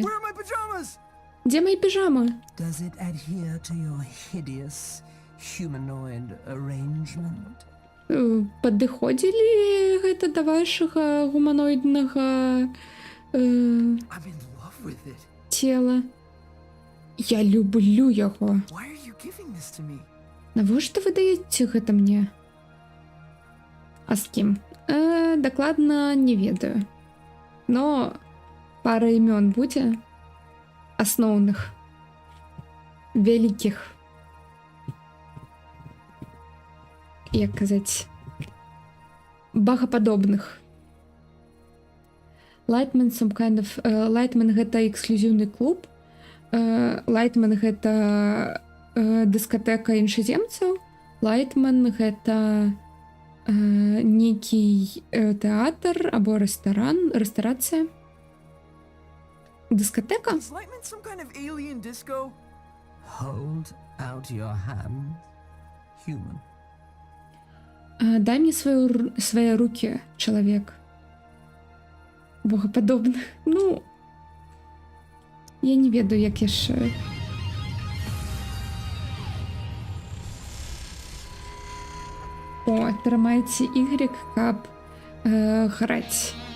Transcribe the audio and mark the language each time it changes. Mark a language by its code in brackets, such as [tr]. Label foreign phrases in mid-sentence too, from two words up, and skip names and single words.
[be] Дзе мои піжамы? [en] Does it adhere to your hideous humanoid arrangement? [be] Падыходзілі гэта да вашага гуманоіднага цела? Я люблю яго. Навошта вы даеце гэта мне? А з кім? Дакладна не ведаю. Но пара імён будзе? Асноўных, вялікіх, як казаць, багападобных. Lightman [en] some kind of... [be] Lightman гэта эксклюзіўны клуб. Lightman гэта дыскатэка іншаземцаў. Lightman гэта нейкий тэатр або рэстарацыя. Дыскатэка? [en] Is Lightman some kind of alien disco? Hold out your hand, human. [be] Дай мне свае рукі, чалавек. Богападобны. Ну, я не ведаю, як яшчэ. О, трымайце Y, каб граць.